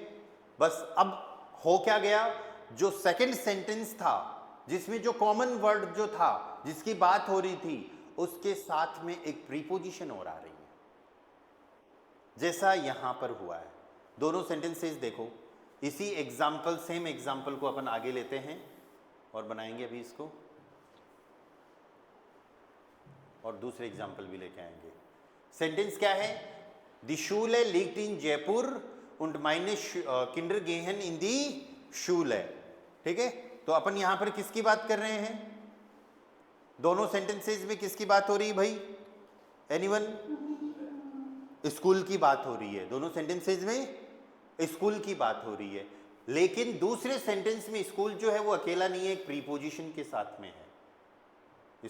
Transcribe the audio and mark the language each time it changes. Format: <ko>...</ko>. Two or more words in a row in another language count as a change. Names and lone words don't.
<hi>बस अब हो क्या गया, जो</hi> <en>second sentence</en> <hi>था जिसमें जो</hi> <en>common word</en> <hi>जो था जिसकी बात हो रही थी, उसके साथ में एक प्रीपोजिशन और आ रही है, जैसा यहां पर हुआ है। दोनों सेंटेंसेस देखो, इसी एग्जाम्पल,</hi> <en>same example</en> <hi>को अपन आगे लेते हैं और बनाएंगे अभी इसको, और दूसरे एग्जाम्पल भी लेके आएंगे।</hi> <de>सेंटेंस क्या है? Die Schule liegt in Jaipur und meine Kindergehen in die Schule,</de> <hi>ठीक है। तो अपन यहां पर किसकी बात कर रहे हैं? दोनों सेंटेंसेस में किसकी बात हो रही है भाई? एनीवन? स्कूल की बात हो रही है, दोनों सेंटेंसेस में स्कूल की बात हो रही है। लेकिन दूसरे सेंटेंस में स्कूल जो है वो अकेला नहीं है, एक प्रीपोजिशन के साथ में है।</hi>